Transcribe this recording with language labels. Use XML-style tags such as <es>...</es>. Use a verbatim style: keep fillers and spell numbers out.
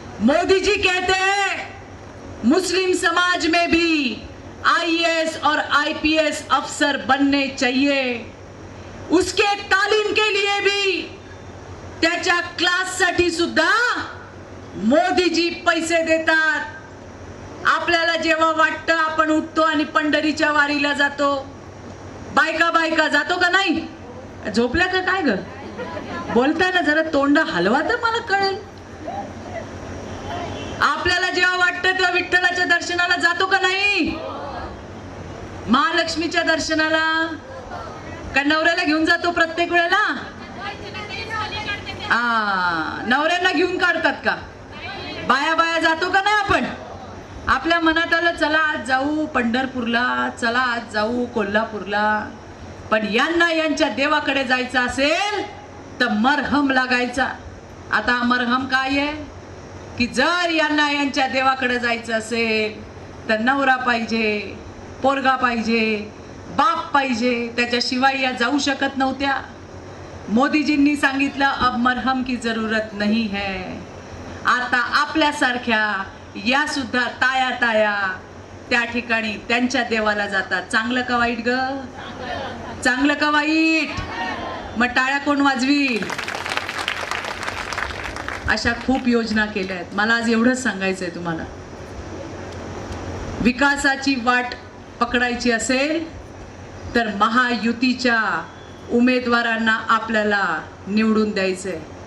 <hi>मोदी जी कहते हैं मुस्लिम समाज में भी आई ए एस और आई पी एस अफसर बनने चाहिए, उसके तालीम के लिए भी</hi> <mr>त्याच्या क्लाससाठी सुद्धा मोदी जी पैसे देतात। आपल्याला जेव्हा वाटतं आपण उठतो आणि पंढरीच्या वारीला जातो, बायका बायका जातो का नाही, झोपल्या का काय ग, बोलताय ना जरा तोंड हलवा तर मला कळेल। आपल्याला जेव्हा वाटतं तेव्हा विठ्ठलाच्या दर्शनाला जातो का नाही, महालक्ष्मीच्या दर्शनाला, का नवऱ्याला घेऊन जातो प्रत्येक वेळेला? आ नवऱ्यांना घेऊन काढतात का, बाया बाया जातो का नाही आपण? आपल्या मनात आलं चला आज जाऊ पंढरपूरला, चला आज जाऊ कोल्हापूरला, पण यांना यांच्या देवाकडे जायचं असेल तर मरहम लागायचा। आता मरहम काय आहे की जर यांना यांच्या देवाकडे जायचं असेल तर नवरा पाहिजे, पोरगा पाहिजे, बाप पाहिजे, त्याच्याशिवाय या जाऊ शकत नव्हत्या। मोदीजींनी सांगितलं</mr> <hi>अब मरहम की जरूरत नहीं है।</hi> <mr>आता आपल्यासारख्या या सुद्धा ताया ताया त्या ठिकाणी त्यांच्या देवाला जातात। चांगलं का वाईट ग, चांगलं का वाईट? मग टाळ्या कोण वाजवील? अशा खूप योजना केल्या आहेत। मला आज एवढंच सांगायचंय तुम्हाला, विकासाची वाट पकडायची असेल तर महायुतीच्या उमेदवारांना आपल्याला निवडून द्यायचंय।</mr>